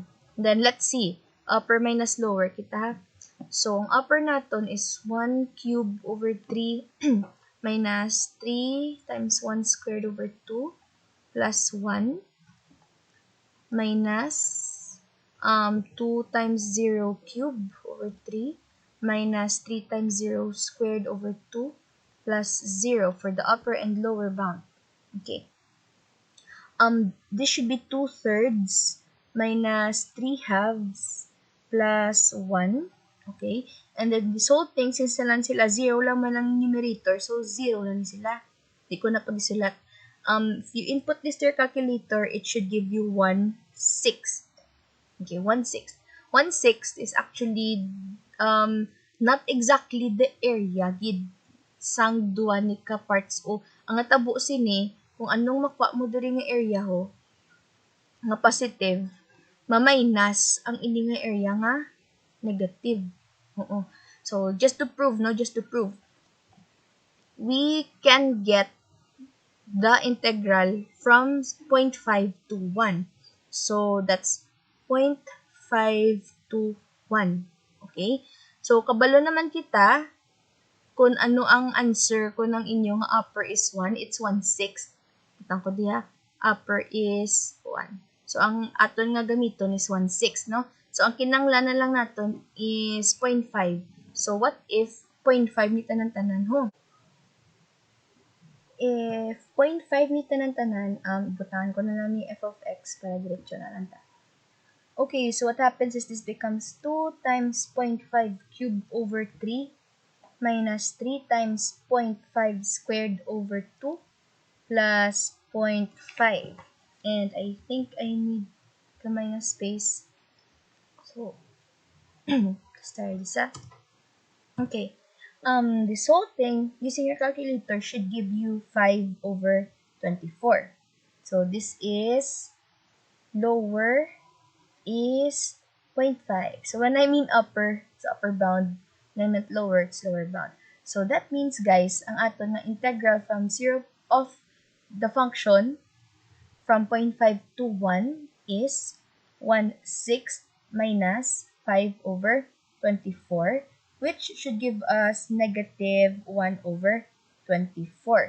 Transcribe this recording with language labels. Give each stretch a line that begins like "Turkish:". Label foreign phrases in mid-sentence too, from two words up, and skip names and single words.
English: Then, let's see. Upper minus lower kita. So, ang upper naton is 1 cubed over 3 minus 3 times 1 squared over 2 plus 1 minus 2 times 0 cubed over 3 minus 3 times 0 squared over 2 plus 0 for the upper and lower bound. Okay. This should be 2/3 minus 3/2 plus 1. Okay? And then this whole thing, since
Hiligaynon: nalang sila,
English: 0
Hiligaynon: lang man ang
English: numerator, so 0
Hiligaynon: lang sila. Di ko na pag-isulat.
English: If you input this to your calculator, it should give you 1/6. Okay, 1/6.
Hiligaynon: 1/6
English: is actually not exactly the area
Hiligaynon: gid sang duwa ni ka parts o ang natabo sini kung anong makuha mo diri nga area ho nga positive, maminus ang ini nga area nga negative. Oo.
English: So, just to prove, we can get the integral from 0.5 to 1. So, that's 0.5 to 1. Okay? So,
Hiligaynon: kabalo naman kita kung ano ang answer ko ng inyong upper is 1, it's 1/6. Kitang ko diha,
English: upper is 1. So,
Hiligaynon: ang aton nga gamiton is 1/6, no? So, ang kinanglan na lang naton is 0.5. So,
English: what if
Hiligaynon: 0.5 ni tanan-tanan ho? If 0.5 ni tanan-tanan, butangan ko na lang ni
English: f of x
Hiligaynon: para diretso na lang ta.
English: Okay, so what happens is this becomes 2 times 0.5 cubed over 3 minus 3 times 0.5 squared over 2 plus 0.5. And I think I need the minus space. So, start this up. Okay. This whole thing, using your calculator, should give you 5 over 24. So, this is lower is 0.5. So, when I mean upper, it's upper bound. When I meant lower, it's lower bound. So, that means, guys,
Hiligaynon: ang ato na
English: integral from 0 of the function from 0.5 to 1 is 1/6 minus 5 over 24, which should give us negative 1 over 24.